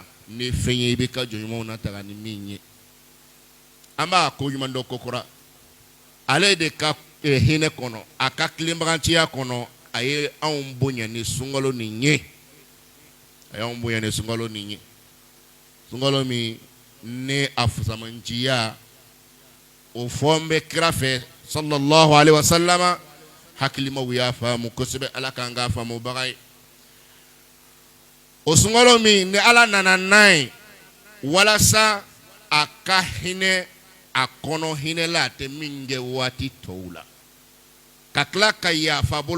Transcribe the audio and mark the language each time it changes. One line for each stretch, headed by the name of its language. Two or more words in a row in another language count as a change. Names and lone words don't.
Bambara: ni fɛn ye i bɛ ka jɔn ɲumanw nataga ni min ye an b'a ko ɲuman dɔ kokura ale de ka hinɛ kɔnɔ a ka tilenbaganciya kɔnɔ a ye anw bonya ni sunkalo nin ye a y'anw bonya ni sunkalo nin ye sunkalo min ne a fusamanciya o fɔ n bɛ kira fɛ
Arabic: صلى الله عليه وسلم
Bambara: hakilimaw y'a faamu kosɛbɛ ala k'an k'a faamubaga ye o sunkalo min ni ala nana n'a ye walasa a ka hinɛ a kɔnɔ hinɛ la a tɛ min kɛ waati tɔw la ka tila ka yafa bolo